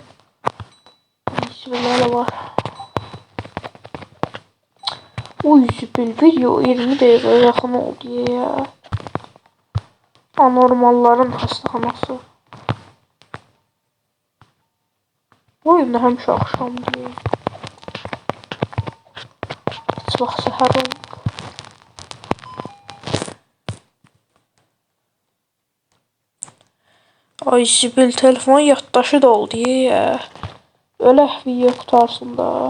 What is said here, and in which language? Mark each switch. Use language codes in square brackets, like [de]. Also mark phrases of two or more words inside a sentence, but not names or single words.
[az] Bismillah var. [tr] Uy süper video 20 dakika yakın oldu ya. Anormalların hastahanası. [az] Bu oyunda həmişə axşam diye. Heç vaxt səhər olmur. Ay Sibil telefon yaddaşı da oldu ya. Ölək video qutarsın da.